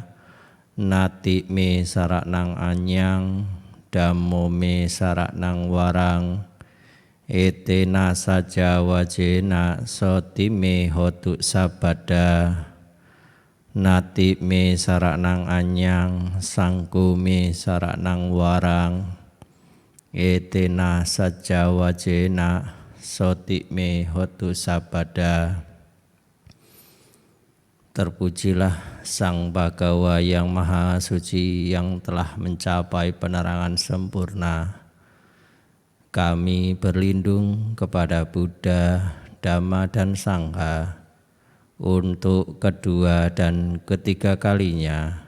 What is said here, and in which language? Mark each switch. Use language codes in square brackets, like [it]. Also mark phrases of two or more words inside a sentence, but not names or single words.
[pi] Nati me saranang anyang, dhammo me saranang warang, etena sajja wajena, soti me hotu sabada. Nati me saranang anyang, sangko me saranang warang, etena sajja wajena, soti me hotu sabada. [id] Terpujilah Sang Bhagawa yang Maha Suci yang telah mencapai penerangan sempurna. Kami berlindung kepada Buddha, Dhamma dan Sangha untuk kedua dan ketiga kalinya.